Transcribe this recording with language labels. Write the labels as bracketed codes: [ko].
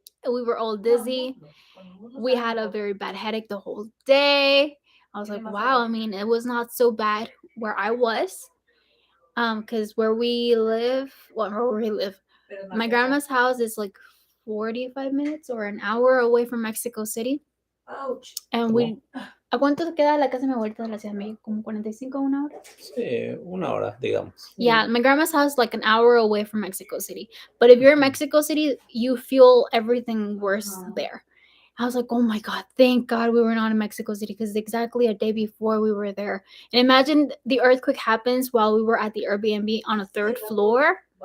[en] We were all dizzy. We had a very bad headache the whole day. I was like, wow, I mean, it was not so bad where I was. Because where we live, well, where we live, my grandma's house is like 45 minutes or an hour away from Mexico City. And we, [es] ¿a cuánto se queda la casa de mi abuelita de la Ciudad de México? ¿Como 45 o una hora? Sí, una hora, digamos. [en] Yeah, my grandma's house is like an hour away from Mexico City. But if you're in Mexico City, you feel everything worse there. I was like, oh my god, thank god we were not in Mexico City, because exactly a day before we were there. And imagine the earthquake happens while we were at the Airbnb on a third floor.